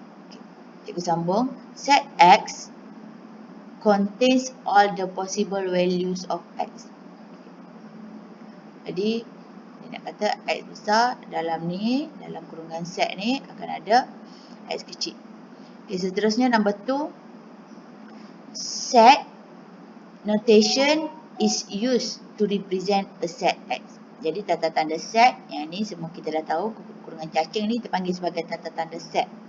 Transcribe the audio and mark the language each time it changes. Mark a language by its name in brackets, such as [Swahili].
[English] Okay. [Malay] Cikgu sambung. [English] Set x contains all the possible values of x. [Malay] Jadi dia nak kata x besar dalam ni, dalam kurungan set ni akan ada x kecil. Okay, seterusnya [English] number 2. Set notation is used to represent a set x. [Malay] Jadi tanda tanda set, yang ni semua kita dah tahu, kurungan cacing ni terpanggil sebagai tanda tanda set.